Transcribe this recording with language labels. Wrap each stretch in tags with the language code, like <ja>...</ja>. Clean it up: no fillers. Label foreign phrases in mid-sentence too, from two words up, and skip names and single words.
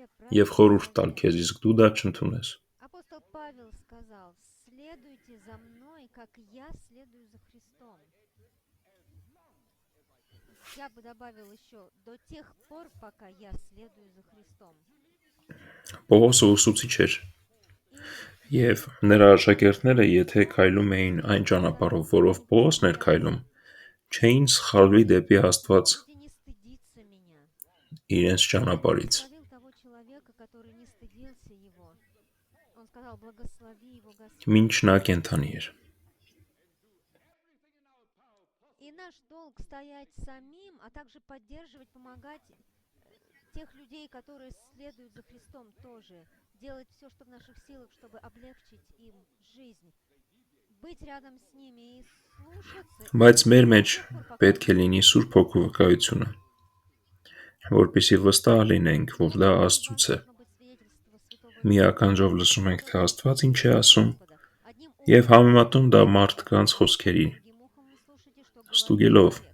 <hy>եւ</hy> <ru>правильный</ru> <hy>խորհուրդ տալ</hy> <ru>совет.</ru> <hy>քեզ, իսկ дու դա չընդունես։</hy> <ru>Апостол Павел сказал, следуйте за мной, как я следую за Христом. Я бы добавил еще, до тех пор, пока я следую за Христом.</ru> <hy>Պողոսը ուսուցիչ էր, եւ նրա աշակերտները, եթե քայլում էին այն ճանապարհով, որով Պողոսն էր քայլում, չէին սխալվի դեպի Աստված</hy> <ru>Будете не стыдиться меня.</ru> <hy>իրենց ճանապարհից։</hy> <ru>Благословил того человека, который не стыдился его. Он сказал, благослови его Господь.</ru> <hy>Մինչ նա կենդանի էր։</hy> <ru>И наш долг стоять самим, а также поддерживать, помогать тех людей, которые следуют за Христом тоже. Делать все, что в наших силах, чтобы облегчить им жизнь. Быть рядом с ними и слушаться.</ru> <hy>Բայց մեր մեջ պետք է լինի Սուրբ Հոգու վկայությունը, որպեսզի վստահ լինենք, որ դա Աստծուց է։ Մի ականջով լսում ենք, թե Աստված ինչ է ասում, եւ համեմատում դա մարդկանց խոսքերին, ստուգելով</hy>